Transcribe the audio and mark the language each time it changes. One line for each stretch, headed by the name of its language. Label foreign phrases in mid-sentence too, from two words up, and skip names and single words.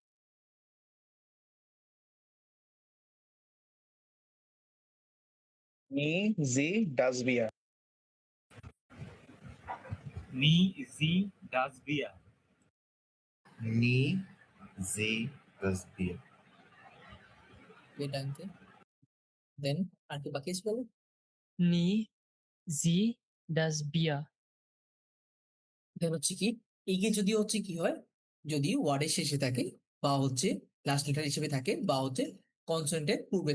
German: Nie, sie, das wir. Nie sie das Bier. Nie sie das Bier. Danke dann
Bangla: আর কি বাকি আছে বলো
German: Nie sie das Bier.
Bangla: দেন হচ্ছে কি এগে যদি হচ্ছে কি হয় যদি ওয়ার্ডের শেষে থাকে বা হচ্ছে লাস্ট লেটার হিসেবে থাকে বা হচ্ছে কনসোনেন্টের পূর্বে